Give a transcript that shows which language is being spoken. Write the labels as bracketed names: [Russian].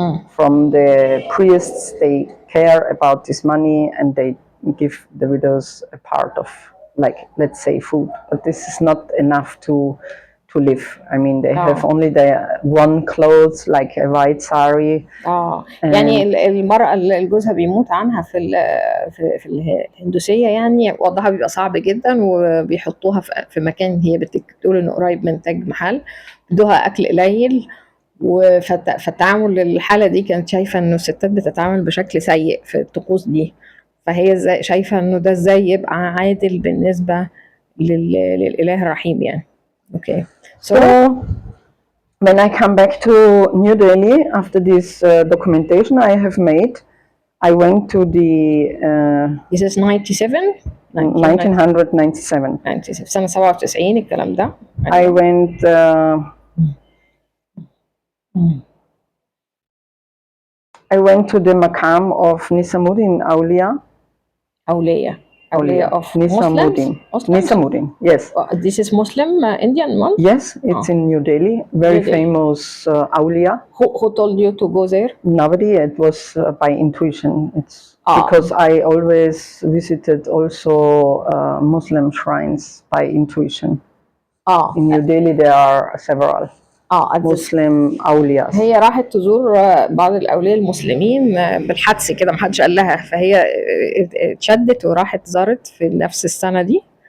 [English] From the priests, they care about this money, and they give the widows a part of like, let's say, food, but this is not enough to live. I mean, they have only their one clothes, like a white sari. [Arabic] يعني المرأة اللي جوزها بيموت عنها في الهندوسية، يعني وضعها بيبقى صعب جدا، وبيحطوها في مكان هي بتقول انه قريب من تاج محل، بدوها اكل قليل. فالتعامل للحالة دي كانت شايفة انه الستات بتتعامل بشكل سيء في الطقوس دي، فهي شايفة انه ده ازاي يبقى عادل بالنسبة للإله الرحيم يعني. [English] Okay. So when I come back to New Delhi after this documentation I have made, I went to the This is 97? 1997. [Arabic] 97 سنة 97 الكلام ده. [English] I went I went to the Maqam of Nisamuddin Awliya of Nisamuddin. Yes. This is Muslim Indian monk? Yes, it's in New Delhi. Very famous Awliya. Who told you to go there? Nobody. It was by intuition. It's because I always visited also Muslim shrines by intuition. In New Delhi there are several Muslim أولياء. [Arabic] هي راحت تزور بعض الأولياء المسلمين بالحدس كده، محدش قال لها، فهي اتشدت وراحت زارت في نفس السنة دي.